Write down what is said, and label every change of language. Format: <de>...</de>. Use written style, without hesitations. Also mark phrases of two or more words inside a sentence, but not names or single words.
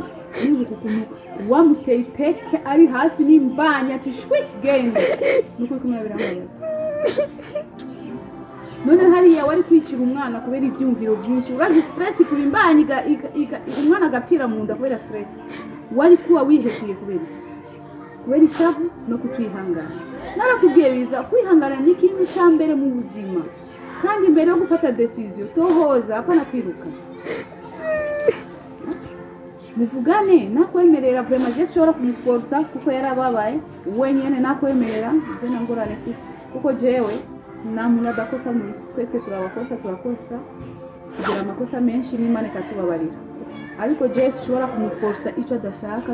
<rw>wamuteye iteke ari hasi n'imbanya ati shwi genda nuko kumwe biramubaza none hariya wari kwicira umwana kubera ibyumviro byinshi urazi stress kuri imbanya umwana agapira mu nda kubera stress wari kuba wihekuye kubera icyavu no kutwihangana naratubwiye biza kwihangana ni ikintu cya mbere mu buzima kandi mbere yo gufata decision tohoza apana kwiruka muvugane nakwemerera vraiment je shobora kumuforsa kuko yarababaye wenyene nakwemerera je nangorane kwisi kuko jewe namuna dakosa muri twese turabakosa kugira amakosa menshi n'Imana ikatubabarira ariko je shobora kumuforsa ico adashaka</rw>